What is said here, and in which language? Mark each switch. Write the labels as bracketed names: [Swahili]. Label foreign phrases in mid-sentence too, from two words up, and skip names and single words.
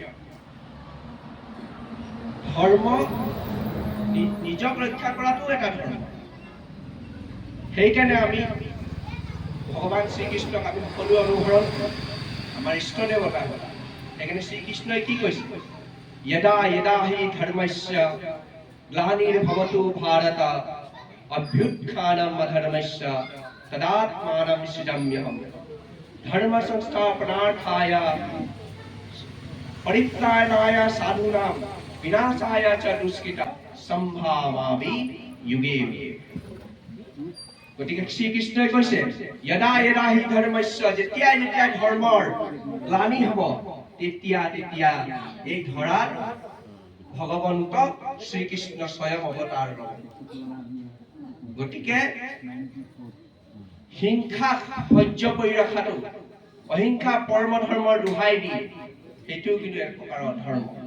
[Assamese] ধৰ্ম নিজক ৰক্ষা কৰাটো এটা ধৰ্ম। সেইকাৰণে আমি ভগৱান শ্ৰীকৃষ্ণক আমি সকলোৱে অনুসৰণ কৰোঁ, আমাৰ ইষ্ট দেৱতা। সেইকাৰণে শ্ৰীকৃষ্ণই কি কৈছে? [Sanskrit] यदा यदा हि धर्मस्य ग्लानिर्भवतु भारत अभ्युत्थानम् अधर्मस्य तदात्मानं सृजाम्यहम् धर्म संस्थापनार्थाय परित्राणाय साधूनां विनाशाय च दुष्कृता सम्भावामि युगे युगे। [Assamese] গতিকে শ্ৰীকৃষ্ণই কৈছে [Sanskrit] यदा यदा हि धर्मस्य, [Assamese] যেতিয়া যেতিয়া ধৰ্মৰ গ্লানি হ'ব, তেতিয়া তেতিয়া এই ধৰাত ভগৱন্ত শ্ৰীকৃষ্ণ স্বয়ং অৱতাৰ ল'ব। গতিকে হিংসা সহ্য কৰি ৰখাটো, অহিংসা পৰম ধৰ্মৰ দোহাই দি, সেইটোও কিন্তু এক প্ৰকাৰৰ ধৰ্ম।